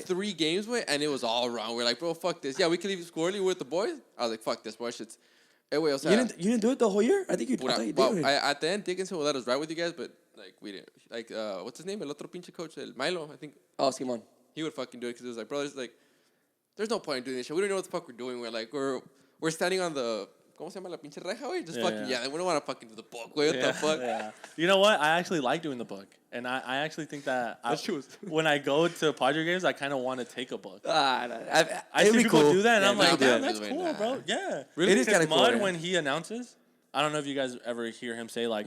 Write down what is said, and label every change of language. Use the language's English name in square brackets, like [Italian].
[English] 3 games, way, and it was all wrong. We're like, bro, fuck this. Yeah, we could leave squirrely with the boys. I was like, fuck this, boy, shit's. Hey, wait, You didn't do it the whole year? I think you Well, did. well, at the end, Dickinson will let us ride with you guys, but like we didn't. Like, what's his name? [Spanish] El otro pinche coach, el Milo, [English] I think. Oh, Simon. He would fucking do it because it was like, bro, there's no point in doing this shit. We don't know what the fuck we're doing. We're standing on the, [Spanish] ¿cómo se llama la pinche reja, güey? [English] Just fucking, we don't want to fucking do the book, güey. What the fuck? Yeah. You know what? I actually like doing the book. And I actually think that when I go to Padre games, I kind of want to take a book. I see people do that, and I'm like, damn, that's cool, bro. Yeah. Really? It is kind of cool. Mud, Yeah. when he announces, I don't know if you guys ever hear him say, like,